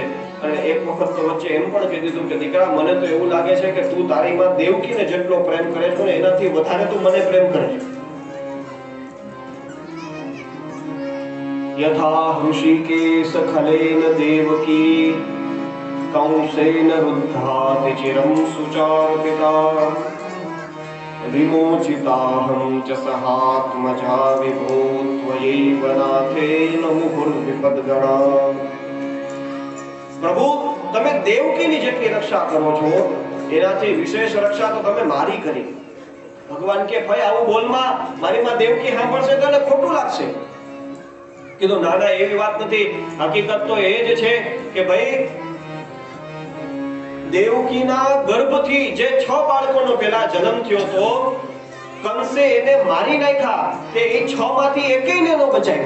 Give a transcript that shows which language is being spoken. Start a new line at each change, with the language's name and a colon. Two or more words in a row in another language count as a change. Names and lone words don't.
Gujarati: અને એક વખત તો વચ્ચે એમ પણ કહી દીધું કે દીકરા મને તો એવું લાગે છે કે તું તારી માં દેવકીને જેટલો પ્રેમ કરે છે ને એનાથી વધારે તું મને પ્રેમ કરે છે.
Sanskrit: यथा हृषीकेश खलेन देवकी कंसेन रुद्धाति चिरं सुचार्पिता विमोचिताहं च सहात्मजा विभो त्वयैव नाथेन मुहुर्विपद्गणा।
Gujarati: प्रभु તમે દેવકીની જેટલી રક્ષા કરો છો એનાથી વિશેષ રક્ષા તો તમે મારી કરી। ભગવાન કે ભાઈ આવું બોલમાં મારી માં દેવકી સાંભળશે તો એને ખોટું લાગશે। કીધું ના ના એવી વાત નથી, હકીકત તો એ જ છે કે ભાઈ દેવકીના ગર્ભથી જે 6 બાળકોનો પેલા જન્મ થયો તો કંસે એને મારી નાખ્યા તે એ 6 માંથી એકેયને ન બચાવ્યા।